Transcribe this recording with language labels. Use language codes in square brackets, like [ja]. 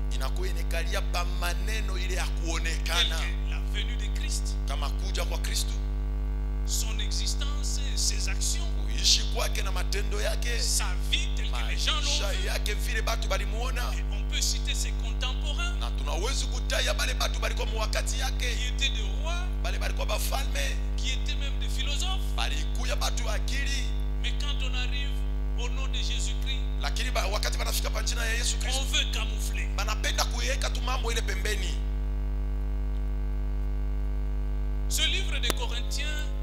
[sw] Inakuwa inekalia pa maneno ile ya kuonekana. [fr] La venue de Christ, [sw] kama kuja kwa Kristo, [fr] son existence, ses actions, [sw] kuishi kwake na matendo yake, [fr] sa vie telle que les gens l'ont vu, [sw] yake vile batu balimuona. [fr] Et on peut citer ses contemporains, [sw] na tunaweza kutaya bale batu balikuwa mwakati yake, [fr] qui étaient des rois, [sw] bale balikuwa bafalme, [fr] qui étaient même des philosophes, [sw] balikuya batu akili. [fr] Mais quand on arrive au nom de Jésus-Christ, [sw] lakini wakati banafika pa jina ya Yesu Kristo, [fr] on veut camoufler. [sw] Banapenda kuweka tu mambo ile pembeni. [fr] Ce livre de Corinthiens,